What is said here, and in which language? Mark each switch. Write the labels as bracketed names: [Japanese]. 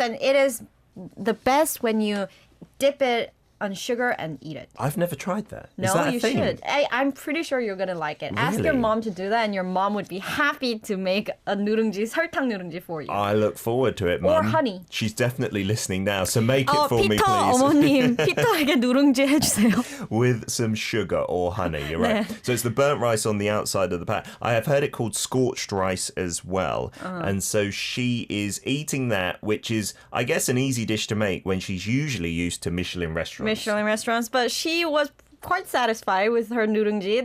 [English] And it is the best when you dip it on sugar and eat it. I've never tried that. No, Is that a you thing? should. I'm pretty sure you're gonna like it. Ask your Really? mom to do that, and your mom would be happy to make a nurungji, 설탕 nurungji for you. I look forward to it, Mum. Or honey. She's definitely listening now, so make it for me, [Korean] 피터 [English] please. [Korean] 어머님, 피터에게 누룽지 해주세요. [English] With some sugar or honey, you're right. So it's the burnt rice on the outside of the pan. I have heard it called scorched rice as well. And so she is eating that, which is, I guess, an easy dish to make when she's usually used to Michelin restaurants. Michelin restaurants, but she was quite satisfied with her nurungji.